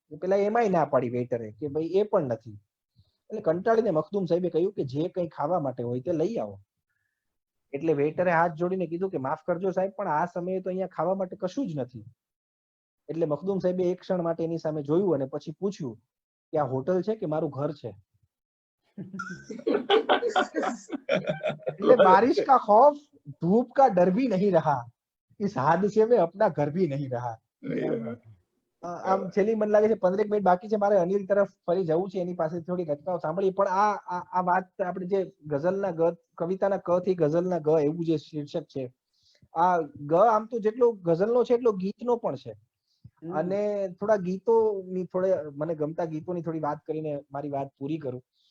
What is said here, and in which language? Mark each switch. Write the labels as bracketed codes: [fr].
[gu] પેલા એમાંય ના પાડી વેઇટરે કે ભાઈ એ પણ નથી. એટલે કંટાળીને મખદૂમ સાહેબે કહ્યું કે જે કંઈ ખાવા માટે હોય તે લઈ આવો. એટલે વેઇટરે હાથ જોડીને કીધું કે માફ કરજો સાહેબ પણ આ સમયે તો અહીંયા ખાવા માટે કશું જ નથી. એટલે મખદૂમ સાહેબે એક ક્ષણ માટે એની સામે જોયું અને પછી પૂછ્યું કે આ હોટલ છે કે મારું ઘર છે? [hi] એટલે બારિશ કા ખૌફ धूप का डर भी नहीं रहा, इस हादसे में अपना घर भी नहीं रहा. [gu] આમ છેલ્લી મને લાગે છે 15 મિનિટ બાકી છે મારે અનિલ તરફ ફરી જવું છે, એની પાસે થોડી રચનાઓ સાંભળી. પણ આ વાત આપણે જે ગઝલના ગ, કવિતાના ક થી ગઝલના ગ એવું જે શીર્ષક છે, આ ગ આમ તો જેટલો ગઝલનો છે એટલો ગીતનો પણ છે. અને થોડા ગીતોની થોડે મને ગમતા ગીતોની થોડી વાત કરીને મારી વાત પૂરી કરું.